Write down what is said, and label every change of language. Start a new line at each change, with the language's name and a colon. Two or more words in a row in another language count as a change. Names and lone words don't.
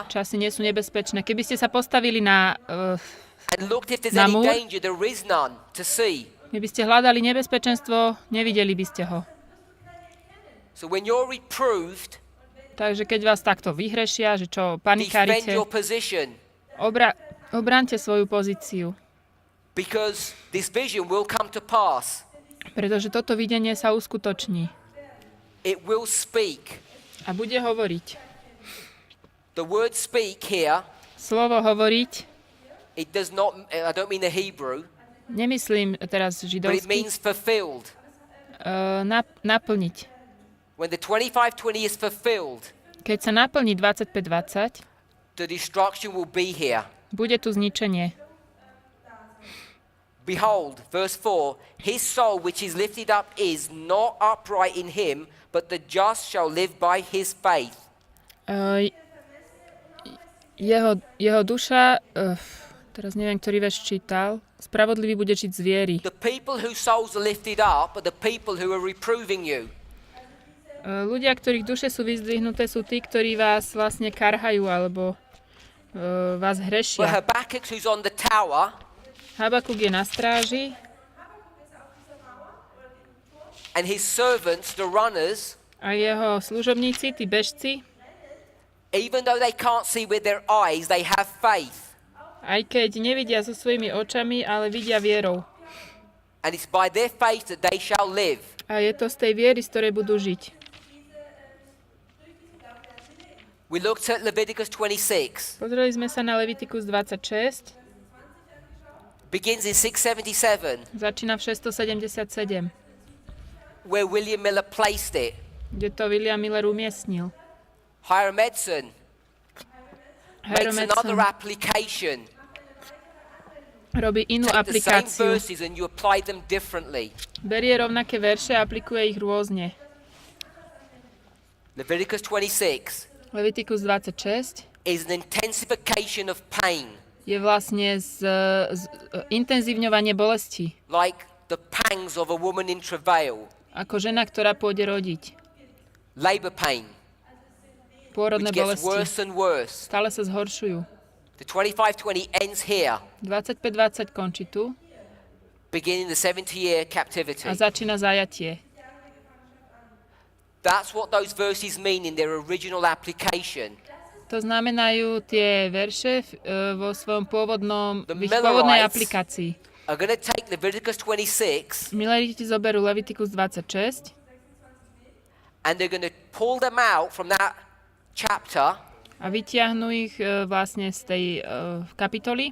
Slovak: Časy nie sú nebezpečné. Keby ste sa postavili na
English: and looked if there's
Slovak: Na
English: any
Slovak: múr?
English: danger, there is none to see.
Slovak: keby ste hľadali nebezpečenstvo, nevideli by ste ho.
English: So when you're reproved,
Slovak: Takže keď vás takto vyhrešia, že čo
English: defend
Slovak: panikárite,
English: your position,
Slovak: obránte svoju pozíciu.
English: because this vision will come to pass.
Slovak: Pretože toto videnie sa uskutoční
English: It will speak.
Slovak: a bude hovoriť.
English: The word speak here,
Slovak: Slovo hovoriť,
English: it does not, I don't mean the Hebrew,
Slovak: nemyslím teraz
English: but it
Slovak: židovsky,
English: means fulfilled.
Slovak: naplniť.
English: When the 25:20 is fulfilled,
Slovak: Keď sa naplní 25:20,
English: the destruction will be here.
Slovak: bude tu zničenie.
English: Behold, verse 4, his soul which is lifted up is not upright in him, but the just shall live by his faith.
Slovak: Jeho duša, Teraz neviem, ktorý verš čítal. Spravodlivý bude žiť z viery.
English: The people whose souls are lifted up are the people who are reproving you.
Slovak: Ľudia, ktorých duše sú vyzdvihnuté, sú tí, ktorí vás vlastne karhajú alebo vás
English: But
Slovak: hrešia.
English: Habakkuk, who's on the tower,
Slovak: Habakuk je na stráži
English: and his servants, the runners,
Slovak: a jeho služobníci, tí bežci,
English: even though they can't see with their eyes, they have faith.
Slovak: aj keď nevidia so svojimi očami, ale vidia vierou.
English: And it's by their faith that they shall live.
Slovak: A je to z tej viery, z ktorej budú žiť.
English: We looked at Leviticus 26.
Slovak: Pozreli sme sa na Levitikus 26.
English: Begins in 677,
Slovak: Začína v 677,
English: where William Miller placed it.
Slovak: kde to William Miller umiestnil.
English: Hiram Edson makes another
Slovak: Edson
English: application.
Slovak: robí inú
English: Take the same
Slovak: aplikáciu.
English: verses and you apply them differently.
Slovak: Berie rovnaké verše a aplikuje ich rôzne.
English: Leviticus 26
Slovak: Levitikus 26
English: is an intensification of pain,
Slovak: je vlastne intenzívňovanie bolesti.
English: like the pangs of a woman in travail,
Slovak: Ako žena, ktorá pôjde rodiť.
English: labor pain,
Slovak: Pôrodné
English: which gets
Slovak: bolesti
English: worse and worse.
Slovak: stále sa zhoršujú.
English: The 2520 ends here,
Slovak: 25-20 končí tu
English: beginning the 70-year
Slovak: a
English: captivity.
Slovak: začína zajatie.
English: That's what those verses mean in their original application.
Slovak: To znamenajú tie verše vo svojom pôvodnom,
English: The
Slovak: v ich pôvodnej
English: Millerites
Slovak: aplikácii.
English: are going to take Leviticus 26
Slovak: Mileriti zoberú Levitikus 26
English: and they're going to pull them out from that chapter
Slovak: a vytiahnu ich vlastne z tej kapitoly.